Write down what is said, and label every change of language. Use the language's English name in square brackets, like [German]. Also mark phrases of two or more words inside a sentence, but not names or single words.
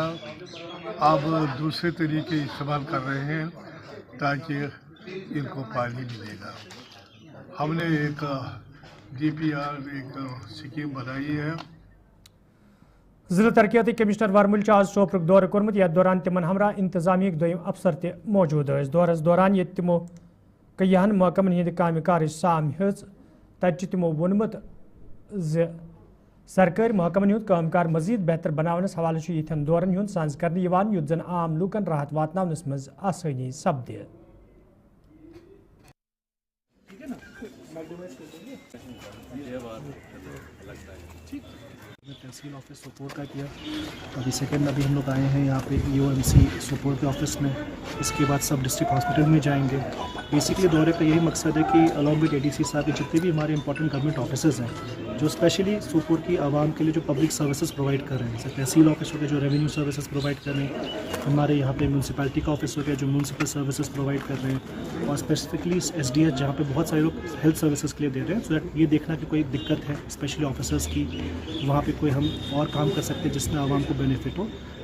[Hindi] अब दूसरे तरीके इस्तेमाल कर रहे हैं ताकि इनको पानी मिलेगा। हमने एक DPR एक स्कीम बनाई है। [Kashmiri] जिला तरक्याती कमिश्नर वर्मुल आज सोपुर दौर कोर्मुत। यथ दौरान तिमन हमरा इंतजामी दोयम अफसर ते मौजूद दौरस दौरान ये तिमो कईहन महकमन हंद काम कार साम हेज। तब तिमो वोनमुत सरकारी महकमन हंद कामकार मजीद बेहतर बनावनस हवाले यथन दौरन हंद सांझ करने युत जन आम लूकन राहत वातनावनस मज आसानी सपदे। [Hindi] तहसील ऑफिस सोपोर का किया, अभी सेकंड अभी हम लोग आए हैं यहाँ पे UMC सोपोर के ऑफिस में। इसके बाद [English] sub district hospital [Hindi] में जाएंगे। बेसिकली दौरे का यही मकसद है कि [English] along with [Hindi] ADC साहब के जितने भी हमारे [English] important government officers [Hindi] हैं जो स्पेशली सोपोर की आवाम के लिए जो [English] public services provide [Hindi] कर रहे हैं, जैसे तहसील ऑफिस हो गया जो [English] revenue services provide [Hindi] कर रहे हैं, हमारे यहाँ पे म्यूनसिपैलिटी का ऑफिस हो गया जो [English] municipal services provide [Hindi] कर रहे हैं, और स्पेसिफिकली SDH जहाँ पे बहुत सारे लोग [English] health services [Hindi] के लिए दे रहे हैं, [English] so that [Hindi] ये देखना कि कोई दिक्कत है [English] specially officers [Hindi] की, वहाँ पे कोई हम और काम कर सकते हैं जिसमें आवाम को बेनिफिट हो।